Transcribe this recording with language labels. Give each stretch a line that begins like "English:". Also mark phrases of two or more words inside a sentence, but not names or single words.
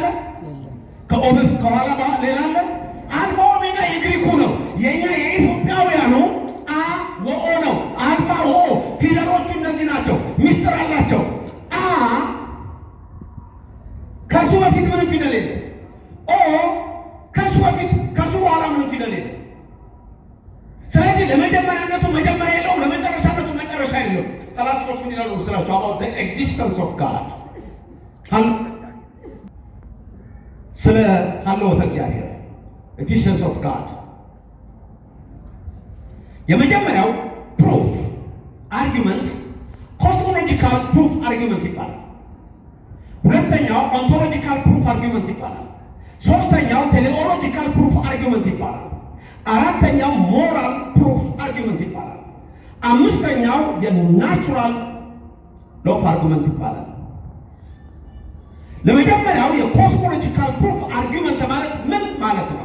Amharic: ከኦበት ከኋላ ሌላ አለ? አልፋ ኦሜጋ የግሪኩ ነው። የኛ የኢትዮጵያውያኑ አ ወኦ ነው። አልፋ ወኦ ፊደሎቹ እነዚህ ናቸው። ሚስጥር አላቸው። አ ከሱ በፊት ምንም ፊደል የለም። ኦ ፊደል የለም። ስለዚህ ለመጀመሪያነቱ መጀመሪያ የለውም፣ ለመጨረሻነቱ መጨረሻ የለውም። ፈላስፎች ምን ይላሉ ስላቸው
English: about the existence of God
Amharic: ስለ ሀልዎተ እግዚአብሔር
English: existence of God
Amharic: የመጀመሪያው
English: proof argument cosmological proof argument
Amharic: ይባላል። ሁለተኛው
English: ontological proof argument
Amharic: ይባላል። ሶስተኛው
English: teleological proof argument
Amharic: ይባላል። አራተኛው
English: moral proof argument
Amharic: ይባላል። አምስተኛው
English: natural lof argument
Amharic: ይባላል። ለመጀመሪያው
English: cosmological proof argument
Amharic: ማለት ምን ማለት ነው?